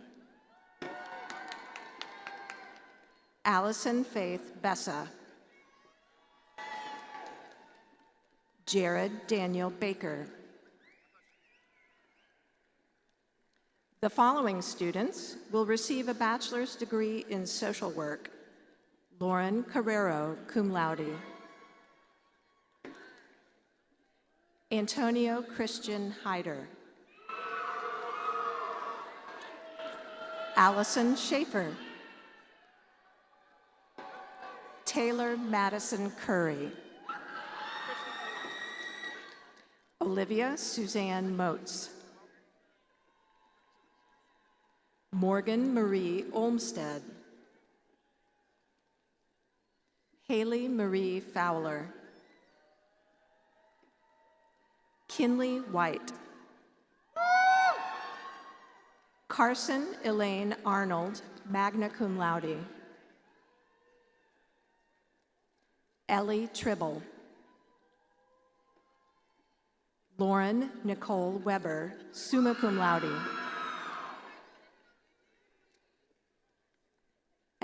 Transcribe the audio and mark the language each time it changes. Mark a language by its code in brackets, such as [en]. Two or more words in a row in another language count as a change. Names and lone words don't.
[en] Allison Faith Bessa. Jared Daniel Baker. The following students will receive a bachelor's degree in social work. Lauren Carrero, [la] cum laude. [en] Antonio Christian Hyder. Allison Schaefer. Taylor Madison Curry. Olivia Suzanne Motes. Morgan Marie Olmsted. Haley Marie Fowler. Kinley White. Carson Elaine Arnold, [la] magna cum laude. [en] Ellie Tribble. Lauren Nicole Weber, [la] summa cum laude.